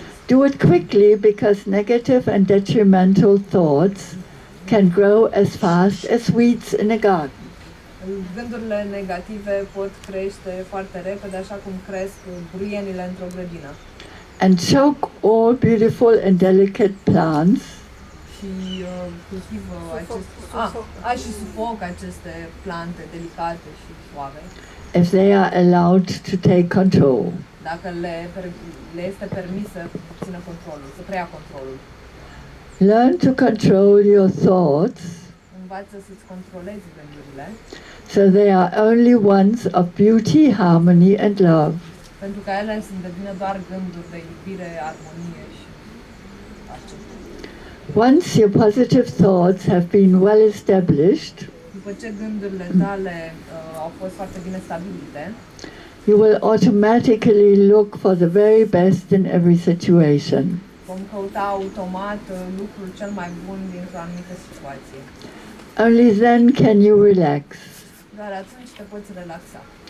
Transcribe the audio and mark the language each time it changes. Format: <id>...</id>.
<en>Do it quickly, because negative and detrimental thoughts can grow as fast as weeds in a garden.</en> <ro>Gândurile negative pot crește foarte repede, așa cum cresc buruienile într-o grădină.</ro> <en>And choke all beautiful and delicate plants</en> <ro>Și cultivă și sufoc aceste plante delicate și suave,</ro> <en>if they are allowed to take control.</en> <ro>dacă le este permis să țină controlul, să preia controlul.</ro> <en>Learn to control your thoughts</en> <ro>Învață să-ți controlezi gândurile,</ro> <en>so they are only ones of beauty, harmony and love.</en> <ro>Pentru ca ele să devină doar gânduri de iubire, armonie și pace.</ro> <en>Once your positive thoughts have been well established,</en> <ro>După ce gândurile tale au fost foarte bine stabilite,</ro> <en>you will automatically look for the very best in every situation.</en> <ro>vom căuta automat lucrul cel mai bun dintr-o anumită situație.</ro> <en>Only then can you relax.</en> <ro>Doar atunci te poți relaxa.</ro>